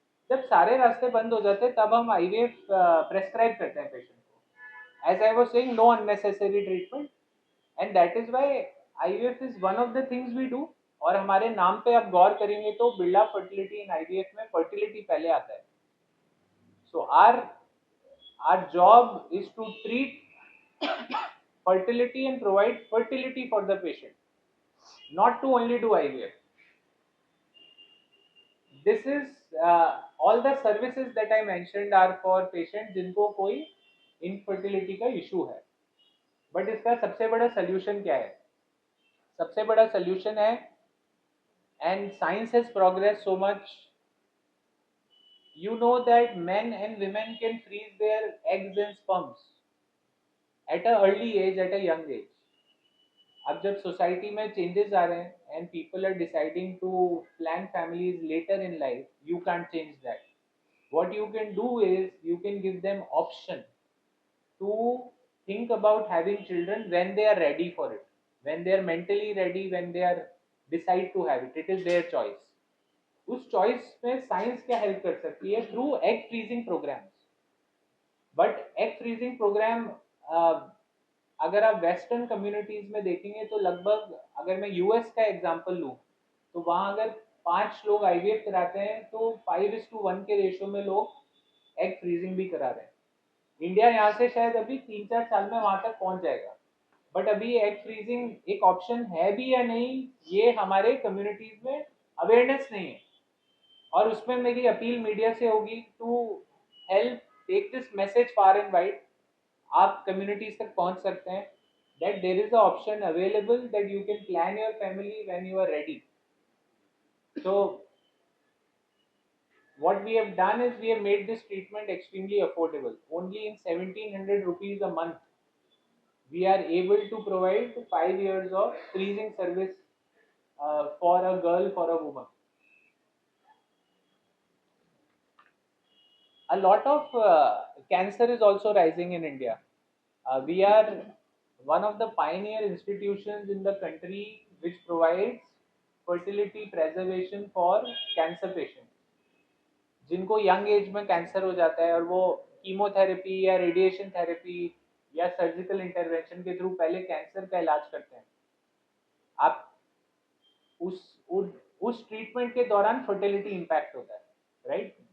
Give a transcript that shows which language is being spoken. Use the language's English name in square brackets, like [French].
[Hindi] जब सारे रास्ते बंद हो जाते हैं तब हम आईवीएफ प्रेस्क्राइब करते हैं पेशेंट को. [English] As I was saying, no unnecessary treatment, and that is why IVF is one of the things we do. [Hindi] और हमारे नाम पे आप गौर करेंगे तो बिरला फर्टिलिटी इन आईवीएफ में फर्टिलिटी पहले आता है. [English] So our job is to treat fertility and provide fertility for the patient, not to only do IVF. This is all the services that I mentioned are for patients [Hindi] जिनको कोई infertility का issue है. But इसका सबसे बड़ा solution क्या है? सबसे बड़ा solution है, [English] and science has progressed so much. You know that men and women can freeze their eggs and sperms at a early age, at a young age. [Hindi] अब जब सोसाइटी में चेंजेस आ रहे हैं [English] And people are deciding to plan families later in life, you can change that. What you can do is you can give them option to think about having children when they are ready for it, when they are mentally ready, when they are decide to have it. It is their choice. [Hindi] उस choice में science क्या help कर सकती है? Through egg freezing programmes. But egg freezing programme अगर आप western communities में देखेंगे तो लगभग, अगर मैं यूएस का एग्जांपल लूं, तो वहां अगर 5 लोग IVF कराते हैं तो 5:1 के रेशो में लोग एग फ्रीजिंग भी करा रहे हैं। इंडिया यहाँ से शायद अभी 3-4 साल में वहां तक पहुंच जाएगा, बट अभी एग फ्रीजिंग एक ऑप्शन है भी या नहीं, ये हमारे कम्युनिटीज में अवेयरनेस नहीं है। और उसमें मेरी अपील मीडिया से होगी [English] To help take this message far and wide. [Hindi] आप कम्युनिटीज तक पहुंच सकते हैं [English] that there is an option available that you can plan your family when you are ready. So what we have done is we have made this treatment extremely affordable. Only in 1700 rupees a month we are able to provide 5 years of freezing service for a girl, for a woman. A lot of cancer is also rising in India. We are one of the pioneer institutions in the country which provides fertility preservation for cancer patients. [Hindi] जिनको young age में cancer हो जाता है और वो chemotherapy या radiation therapy या surgical intervention के थ्रू पहले कैंसर का इलाज करते हैं, आप उस ट्रीटमेंट के दौरान फर्टिलिटी इम्पैक्ट होता है, राइट?